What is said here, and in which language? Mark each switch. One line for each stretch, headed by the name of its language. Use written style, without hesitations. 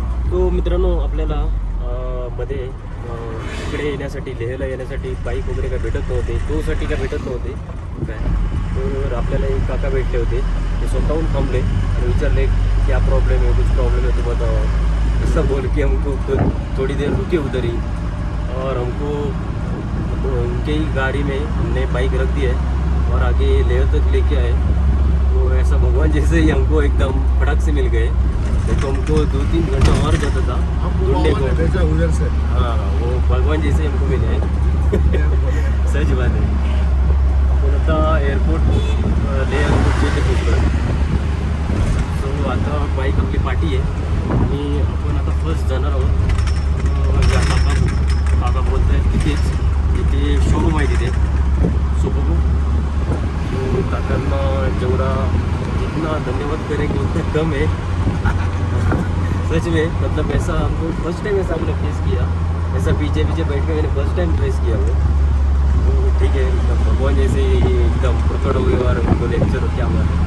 Marathi: तो मित्रांनो, आपल्याला मध्ये इकडे येण्यासाठी, लेहला येण्यासाठी बाईक वगैरे काय भेटत नव्हते, टूसाठी काय भेटत नव्हते काय. तर आपल्याला एक काका भेटले होते, ते स्वतःहून थांबले आणि विचारले
Hindi: क्या प्रॉब्लम है, कुछ प्रॉब्लम है तो बताओ. ऐसा बोल के हमको थोड़ी देर रुके उधर ही, और हमको तो उनके ही गाड़ी में हमने बाइक रख दी है और आगे लेह तक लेके आए. वो ऐसा भगवान जैसे ही हमको एकदम फटक से मिल गए. नहीं तो हमको 2-3 घंटा और जाता था ढूंढने को. भेजा उधर से. हाँ, वो भगवान जैसे हमको मिले हैं. सच बात है.
Marathi: आपण आता एअरपोर्ट ले एअरपोर्टच्या इथे पोचलो. सो आता बाईक आपली पाठी आहे आणि आपण आता फर्स्ट जाणार आहोत. या काका बोलत आहेत तिथे शोरूम आहे तिथे. सो बघू, तो काकांना जेवढा
Hindi: जितना धन्यवाद करेंगे उतना कम है. सच में, मतलब ऐसा हमको फर्स्ट टाइम ऐसा हमने फेस किया, ऐसा पीछे बैठ के मैंने फर्स्ट टाइम फेस किया वो. तो ठीक है, मतलब भगवान जैसे एकदम प्रकट हो गए और हमको लेक्चर क्या हुआ.